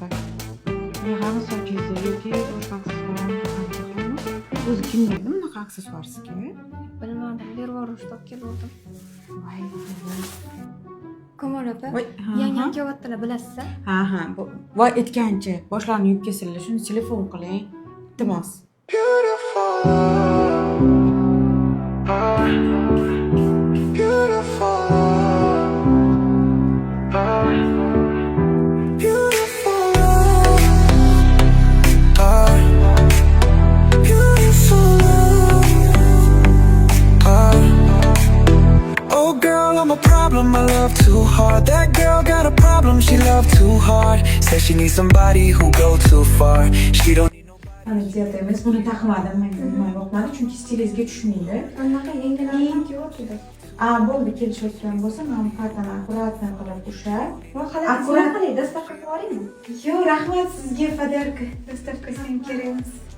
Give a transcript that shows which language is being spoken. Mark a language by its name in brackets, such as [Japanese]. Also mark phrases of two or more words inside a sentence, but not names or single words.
[Uzbek] Yig'amiz sochingizni yoki boshqa aksessuarlarni qancha o'zi kim berdi bunaqa aksessuar sizga? Bilmadim, bervorishdan keluvdim. Voy. Komol opa, Voy, yangam kelyaptilar, bilasizmi? Ha, voy aytgancha, boshlarni yuvib kelsinlar, shuni telefon qiling. Iltimos. [English] I'm a problem, I love too hard. That girl got a problem, she love too hard. Says she needs somebody who go too far. She don't need nobody. [Uzbek] Mana zertamiz buni taqmadim, men yoqmadi chunki stilingizga tushmaydi. Anaqa yangilarni kelyapti. Bo'ldi, kelishayotgan bo'lsa, men partani akkuratni qilib ushab. Akkurat qilay, dastavka qilib yuboraymi? Yo'q, rahmat sizga podarka. Dastavkasiga kerak emas.